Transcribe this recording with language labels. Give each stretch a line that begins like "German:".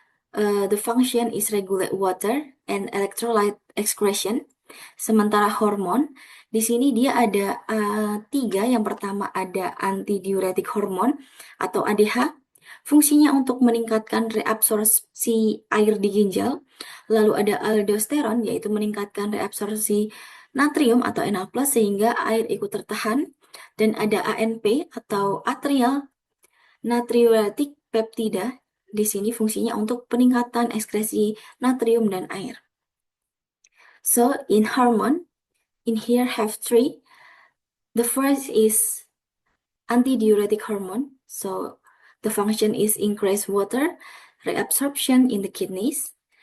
English: The function is regulate water and electrolyte excretion.
Indonesian: Sementara hormon, di sini dia ada tiga. Yang pertama ada antidiuretik hormon atau ADH. Fungsinya untuk meningkatkan reabsorpsi air di ginjal. Lalu ada aldosteron, yaitu meningkatkan reabsorpsi natrium atau Na+, sehingga air ikut tertahan. Dan ada ANP atau atrial natriuretic peptida. Di sini fungsinya untuk peningkatan ekskresi natrium dan air.
English: So, in hormone, in here have three. The first is antidiuretic hormone. So, the function is increase water reabsorption in the kidneys.